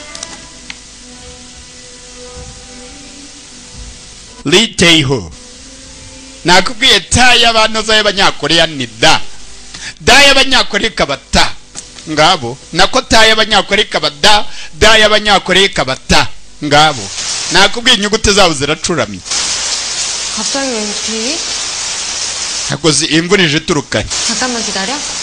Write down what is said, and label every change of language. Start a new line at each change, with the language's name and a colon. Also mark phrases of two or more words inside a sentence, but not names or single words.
Kinyarwanda: Lee Tae-ho. nakubwiye ta y'abanoza y'abanyakoreya ni da. da y'abanyakoreya ikaba ta. ngabo nako ta y'abanyakoreya ikaba da. da y'abanyakoreya ikaba ta. ngabo nakubwiye inyuguti zabo ziracuramye.
Korean: 갑자기 왜 이렇게?
Kinyarwanda: hakoze imvura ije iturukanye.
Korean: 잠깐만 기다려.